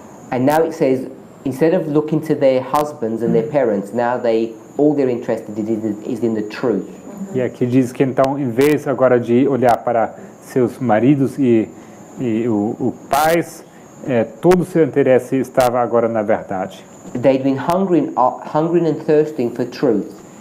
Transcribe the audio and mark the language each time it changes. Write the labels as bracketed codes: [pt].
[en] And now it says, instead of looking to their husbands and their parents, now all they're interested in is in the truth. [pt] E aqui diz que então, em vez agora de olhar para seus maridos e o pais, todo o seu interesse estava agora na verdade. [en] They'd been hungering and thirsting for truth.